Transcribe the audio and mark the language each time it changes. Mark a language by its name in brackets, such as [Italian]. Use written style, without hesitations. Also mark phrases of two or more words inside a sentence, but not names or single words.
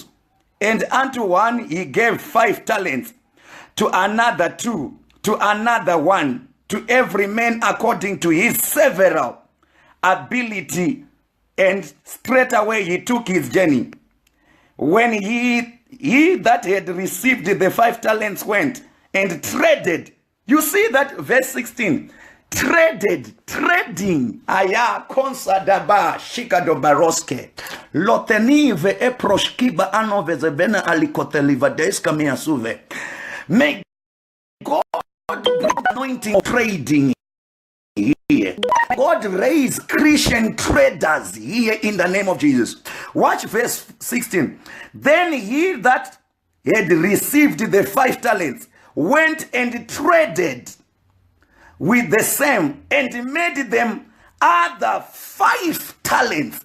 [English] And unto one he gave 5 talents, to another 2, to another 1, to every man according to his several ability. And straightway he took his journey. When he that had received the 5 talents went and traded. You see that verse 16. Trading. Aya konsadaba shikado baroske. Lotenive eproshkiba anoveze bena alikoteliva deska miasuve. May God bring anointing of trading here. God raise Christian traders here in the name of Jesus. Watch verse 16. Then he that had received the 5 talents went and traded with the same and made them other 5 talents.